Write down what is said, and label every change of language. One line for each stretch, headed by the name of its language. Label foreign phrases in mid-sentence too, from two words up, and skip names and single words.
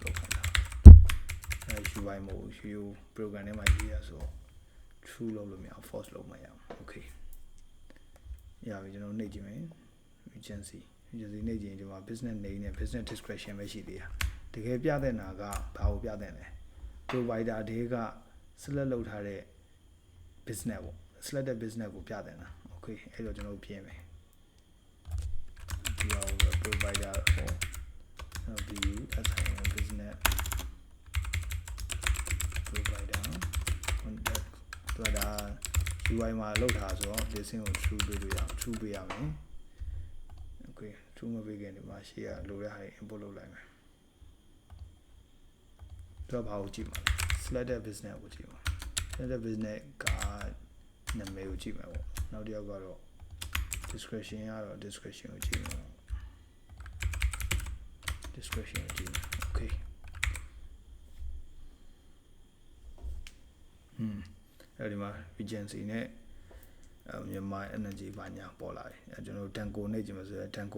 Burmese: လုပ်ခိုင်းတာUI မဟုတ်
English: UU program
Burmese: ထဲမှာရေးရဆို true လုပ်လို့မရအောင် force လုပ်မှရအောင် okay ရပြီကျွန်တော်နှိပ်ကြည့်မယ် agency နှိပ်ကြည့်ရင်ဒီမှာ
English: business name
Burmese: နဲ့
English: business description
Burmese: ပဲရှိသေးတာတကယ်ပြတဲ့နာကဘာကိုပြတဲ့လဲ provider တွေက select လုပ်ထားတဲ့ business ပေါ့
English: selected business
Burmese: ကိုပြတဲ့နာ okay အဲ့တော့ကျွန်တော်ပြင်မယ်ဒီဟာ provider ကို
English: view assign business provider contact
Burmese: တော့ဒါ UI မှာလောက်ထားဆိုတော့ listen ကို true ပေးလို့ရအောင် true ပေးရမယ် okay true မပေးခင်ဒီမှာရှေ့ကလိုတဲ့ဟာတွေ import လုပ်လိုက်မယ်တော့ဘာကိုကြည့်မှာလဲ
English: selected business
Burmese: ကိုကြည့်မှာ
English: selected business
Burmese: ကနာမည်ကိုကြည့်မှာပေါ့နောက်တစ်ယောက်ကတော့ description ကတော့ description ကိုကြည့်မှာ description ကိုကြည့်မှာ okay အဲ့ဒီမှာ agency နဲ့မြန်မာ energy ဘာညာပေါ်လာတယ်အဲကျွန်တော် Danco နဲ့ကြည့်မှာဆိုရင် Danco